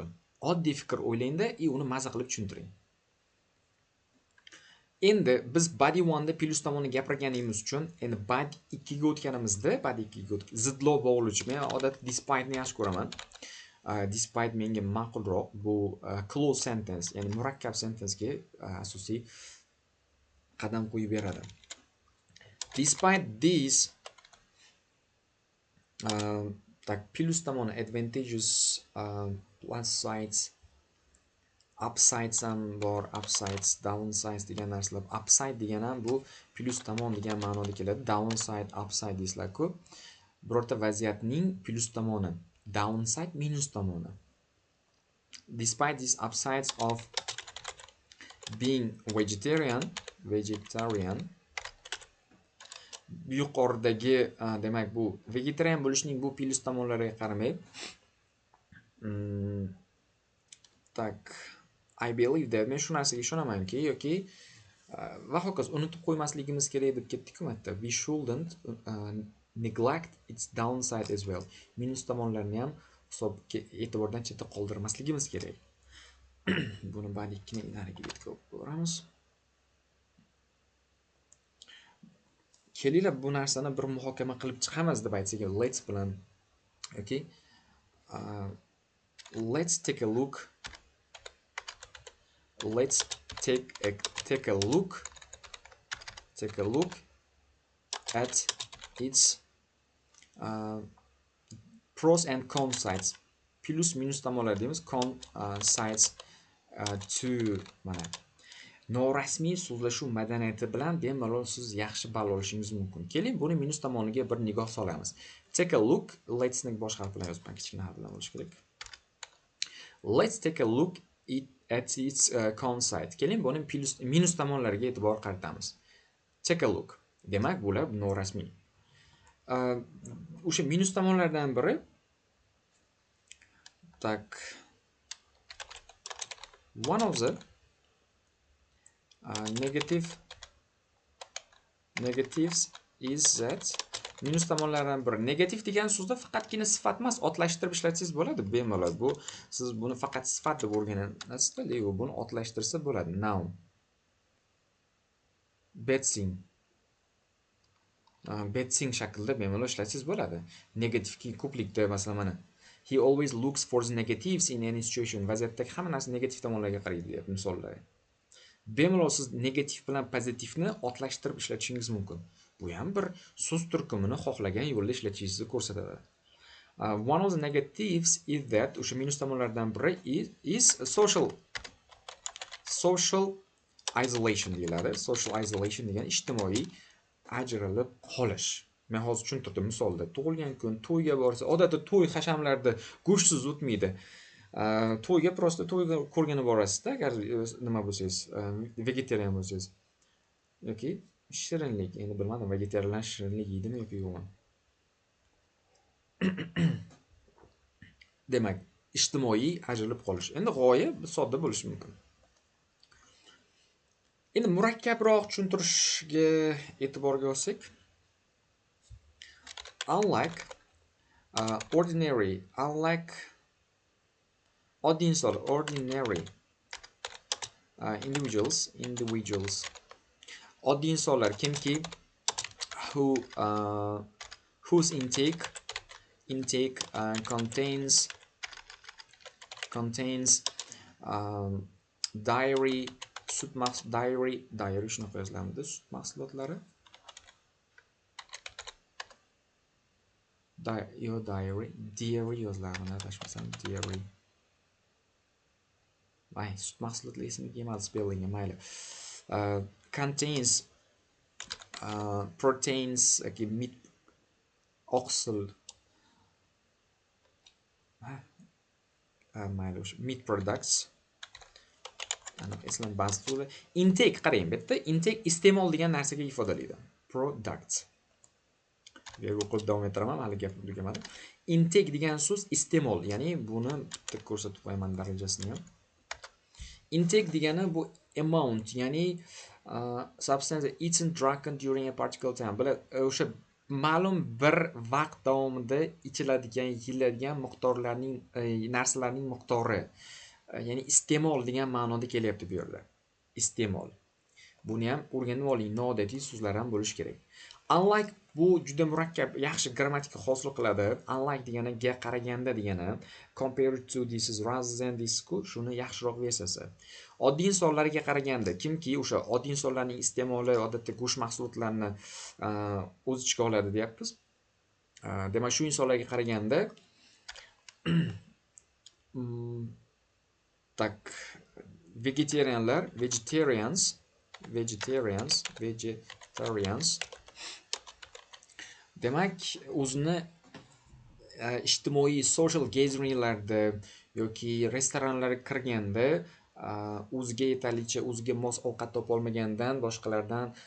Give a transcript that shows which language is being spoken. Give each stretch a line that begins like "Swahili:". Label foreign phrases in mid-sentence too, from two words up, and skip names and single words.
Uzbek: Oddiy fikr o'ylangda uni maza qilib tushuntiring. Endi biz body 1 da plyus tomonni gapirganimiz uchun endi body 2 ga o'tganimizda body 2 ga zidlov bog'lovchi. Men odatda despite ni yaxshi ko'raman. Despite menga ma'qulroq.
English: Bu close sentence,
Uzbek: ya'ni murakkab sentence'ga asosiy qadam qo'yib beradi.
English: Despite this
Uzbek: tak plyus tomoni
English: advantages, plus sides, upsides
Uzbek: ham bor,
English: upsides, downsides
Uzbek: degan narsalar. Upside degan ham bu plyus tomon degan ma'noda keladi.
English: Downside, upside
Uzbek: deysizlar-ku. Birorta vaziyatning plyus tomoni, downside minus tomoni.
English: Despite these upsides of being vegetarian,
Uzbek: yuqoridagi demak bu vegetarian bo'lishning bu plyus tomonlariga qaramay, tak
English: I believe that,
Uzbek: men shu narsaga ishonamanki yoki va hokazo unutib qo'ymasligimiz kerak deb ketdik-ku matda.
English: We shouldn't neglect its downside as well.
Uzbek: Minus tomonlarini ham hisobga e'tibordan chetda qoldirmasligimiz kerak. Buni bari ikkini nariga yetkazib ko'ramiz. Kelinglar bu narsani bir muhokama qilib chiqamiz deb aytsak, let's bilan.
English: Okay. Let's take a look. Let's take a look at its pros and cons sides.
Uzbek: Plus minus tomonlar deymiz,
English: con sides
Uzbek: to mana norasmiy so'zlashuv madaniyati bilan bemalol siz yaxshi ball olishingiz mumkin. Keling, buni minus tomoniga bir nigoh solamiz.
English: Take a look,
Uzbek: let's ni boshqa harf bilan yozib, kichkina harf bilan bo'lish kerak.
English: Let's take a look at its con side.
Uzbek: Keling, buni minus tomonlariga e'tibor qaratamiz.
English: Take a look.
Uzbek: Demak, bular norasmiy. O'sha minus tomonlardan biri tak
English: one of the negatives is that
Uzbek: minus tomonlardan biri. Negativ degan so'zda faqatgina sifat emas, otlashtirib ishlatsangiz bo'ladi bemalol. Bu siz buni faqat sifat deb o'rganasizda, lekin buni otlashtirsa bo'ladi. Noun. Betsing shaklida bemalol ishlatsangiz bo'ladi. Negativki ko'plikda masalan mana
English: he always looks for the negatives in any situation.
Uzbek: Vaziyatdagi hamma narsa negativ tomonlarga qaraydi deyapti misollar. Bemalol siz negativ bilan pozitivni otlashtirib ishlatishingiz mumkin. Bu ham bir so'z turkumini xohlagan yo'lda ishlatishingizni ko'rsatadi.
English: One of the negatives is that
Uzbek: o'sha minus tomonlardan biri
English: is social isolation deyiladi. Social isolation
Uzbek: degan ijtimoiy ajralib qolish. Men hozir tushuntirdim misolda. Tug'ilgan kun to'yga borsa, odatda to'y hashamlarda go'shtsiz o'tmaydi. To'yga prosta to'yga ko'rgani borasizda, agar nima bo'lsangiz, vegetarian bo'lsangiz. Yoki shirinlik, endi bilmadim, vegetarianlar shirinlik yeydimi yoki yo'qmi. Demak, ijtimoiy ajralib qolish. Endi g'oya sodda bo'lishi mumkin. Endi murakkabroq tushuntirishga e'tiborga olsak,
English: unlike ordinary individuals
Uzbek: oddiy insonlar kimki
English: whose intake contains dairy
Uzbek: shunaqa yozilamidi, sut mahsulotlari. Dairy yoziladi, mana adashmasam dairy. Vay, sut mahsulotlar esimga kelmadi spellingi, mayli.
English: Contains proteins, meat,
Uzbek: oqsil. Mayli,
English: meat products.
Uzbek: Eslan ba'zi so'zlar. Intake qarang, bu yerda intake iste'mol degan narsaga ifodalaydi. Products. O'qib davom ettiraman, hali gapim tugamadi. Intake degan so'z iste'mol, ya'ni buni bitta ko'rsatib qo'yaman darajasini ham.
English: Intake
Uzbek: degani bu
English: amount, ya'ni substance eaten drunken during a particular time.
Uzbek: Bular o'sha ma'lum bir vaqt davomida ichiladigan, yeyiladigan miqdorlarning narsalarning miqdori, ya'ni iste'mol degan ma'noda kelyapti bu yerda. Iste'mol. Buni ham o'rganib oling, noodatiy so'zlar ham bo'lishi kerak. Unlike bu juda murakkab, yaxshi grammatika hosil qiladi. Unlike deganiga qaraganda degani,
English: compared to this is rather than this
Uzbek: ku shuni yaxshiroq versiyasi. Oddiy insonlarga qaraganda, kimki o'sha oddiy insonlarning iste'moli odatda go'sht mahsulotlarini o'z ichiga oladi deyapmiz. Demak, shu insonlarga qaraganda tak vegetarians demak o'zini ijtimoiy
English: social gatheringlarda
Uzbek: yoki restoranlarga kirganda o'ziga yetarlicha o'ziga mos ovqat topolmagandan boshqalardan